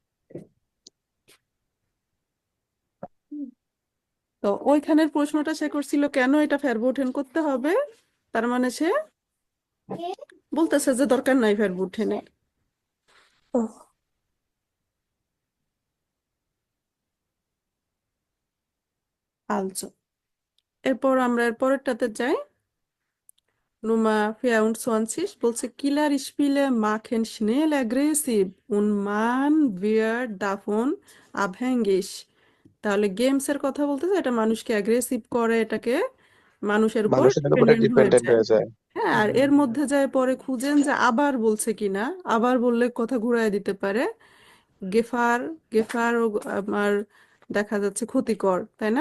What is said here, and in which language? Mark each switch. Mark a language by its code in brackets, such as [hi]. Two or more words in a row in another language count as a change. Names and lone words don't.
[bn] তো ওইখানের প্রশ্নটা সে করছিল কেন এটা ফেরবোটেন করতে হবে, তার মানে সে বলতেছে যে দরকার নাই ফেরবোটেনের। ও, আলচো, এরপর আমরা এর পরেরটাতে যাই। [de] Nummer 24 বলছে Killerspiele machen schnell aggressiv und man wird davon abhängig। [bn] তাহলে গেমস এর কথা বলতেছে, এটা মানুষকে অ্যাগ্রেসিভ করে, এটাকে মানুষের উপর মানুষের উপরে ডিপেন্ডেন্ট হয়ে ডিপেন্ডেন্ট যায়। হয়ে যায়। হ্যাঁ, আর এর মধ্যে যায় পরে খুঁজেন যে আবার বলছে কিনা, আবার বললে কথা ঘুরায় দিতে পারে। গেফার, গেফার ও আমার দেখা যাচ্ছে ক্ষতিকর, তাই না?